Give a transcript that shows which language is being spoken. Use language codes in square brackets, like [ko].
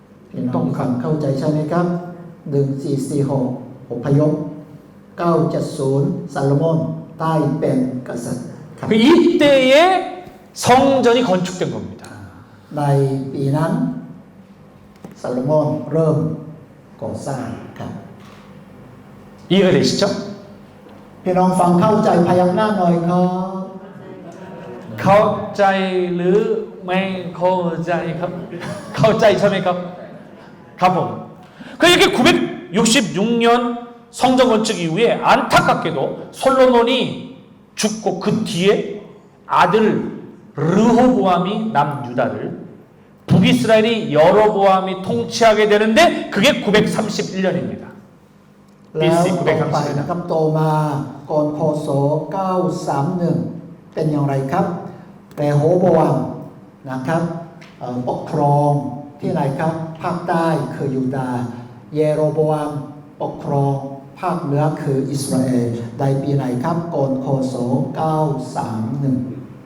[th] พี่น้องเข้าใจใช่ไหมครับดึง446อพยพ 970ซาโลมอนได้เป็นกษัตริย์ครับ [ko] 그 이때에 성전이 건축된 겁니다. [th] ในปีนั้นซาโลมอนเริ่มก่อสร้างครับ [ko] 이해가 되시죠? [th] พี่น้องฟังเข้าใจพยักหน้าหน่อยครับ เข้าใจหรือไม่เข้าใจครับ เข้าใจใช่ไหมครับ? [ko] 가봄. 그 이렇게 966년 성전 건축 이후에 안타깝게도 솔로몬이 죽고 그 뒤에 아들 르호보암이 남유다를 북이스라엘이 여로보암이 통치하게 되는데 그게 931년입니다. [th] แล้ว [en] BC [th] ต่อไปนะค 931. รับโตมาก่อนคศ931เป็นอย่างไรครับเรโฮโบอัมนะครับปกครองที่ไหนครับภาคใต้คือยูดาห์เยโรโบอัมปกครองภาคเหนือคืออิสราเอลในปีไหนครับก่อนคศ931